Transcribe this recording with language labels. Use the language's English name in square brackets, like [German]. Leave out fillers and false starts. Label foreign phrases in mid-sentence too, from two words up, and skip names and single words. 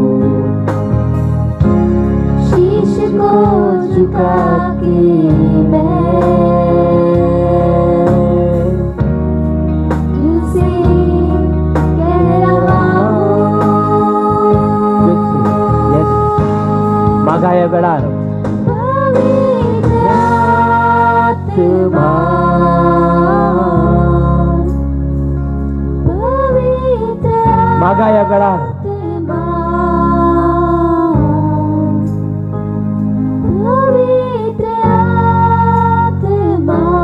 [Hindi] शीश को झुका के मैं तुझसे कह रहा हूँ। [Konkani] मागा या वेळार पवित्र आत्मा, पवित्र मागा या वेळार आत्मा, पवित्र आत्मा।